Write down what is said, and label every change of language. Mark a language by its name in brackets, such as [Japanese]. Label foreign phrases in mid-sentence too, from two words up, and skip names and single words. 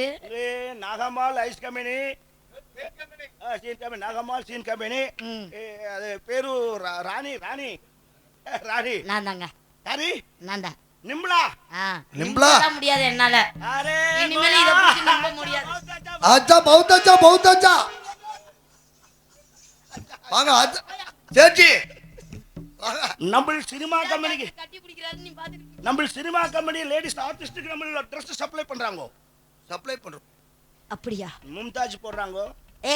[Tamil] நாகமால் ஐஸ் கம்பெனி சீன் கம்பெனி நாகமால் சீன் கம்பெனி. அது பேரு ராணி ராணி ராணி. நான் தாங்க. யாரு? நான் தான். நிம்லா. நிம்லா முடியாது என்னால. அரே இனிமேல் இத பத்தி நம்ப முடியாது. [Hindi] अच्छा बहुत अच्छा [Tamil] வாங்க சேச்சி. நம்ம சினிமா கம்பெனிக்கு கட்டி பிடிக்கிறாரு நீ பாத்துட்டு. நம்ம சினிமா கம்பெனி லேடிஸ் ஆர்டிஸ்ட்க்கு நம்ம Dress சப்ளை பண்றாங்க. சப்ளை பண்றோம். அப்படியா? மும்தாஜ் போடுறாங்க.